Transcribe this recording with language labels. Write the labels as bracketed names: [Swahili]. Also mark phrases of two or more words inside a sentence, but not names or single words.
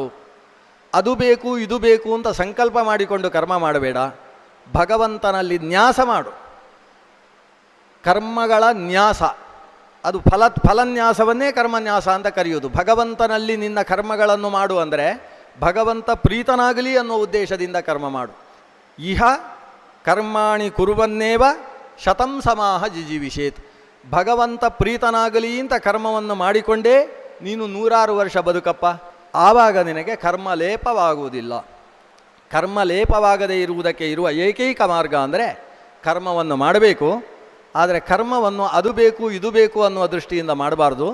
[Kannada] ಅದು ಬೇಕು ಇದು ಬೇಕು ಅಂತ ಸಂಕಲ್ಪ ಮಾಡಿಕೊಂಡು ಕರ್ಮ ಮಾಡಬೇಡ. ಭಗವಂತನಲ್ಲಿ ನ್ಯಾಸ ಮಾಡು. ಕರ್ಮಗಳ ನ್ಯಾಸ, ಅದು ಫಲನ್ಯಾಸವನ್ನೇ ಕರ್ಮನ್ಯಾಸ ಅಂತ ಕರೆಯುವುದು. ಭಗವಂತನಲ್ಲಿ ನಿನ್ನ ಕರ್ಮಗಳನ್ನು ಮಾಡು ಅಂದರೆ ಭಗವಂತ ಪ್ರೀತನಾಗಲಿ ಅನ್ನೋ ಉದ್ದೇಶದಿಂದ ಕರ್ಮ ಮಾಡು. [Sanskrit] ಇಹ ಕರ್ಮಾಣಿ ಕುರುವನ್ನೇವ ಶತಂ ಸಮಾಹ ಜಿಜೀವಿಷೇತ್. [Kannada] ಭಗವಂತ ಪ್ರೀತನಾಗಲಿ ಅಂತ ಕರ್ಮವನ್ನು ಮಾಡಿಕೊಂಡೇ ನೀನು 100 ವರ್ಷ ಬದುಕಪ್ಪ. ಆವಾಗ ನಿನಗೆ ಕರ್ಮಲೇಪವಾಗುವುದಿಲ್ಲ. ಕರ್ಮಲೇಪವಾಗದೇ ಇರುವುದಕ್ಕೆ ಇರುವ ಏಕೈಕ ಮಾರ್ಗ ಅಂದರೆ ಕರ್ಮವನ್ನು ಮಾಡಬೇಕು. ಆದರೆ ಕರ್ಮವನ್ನು ಅದು ಬೇಕು ಇದು ಬೇಕು ಅನ್ನುವ ದೃಷ್ಟಿಯಿಂದ ಮಾಡಬಾರ್ದು.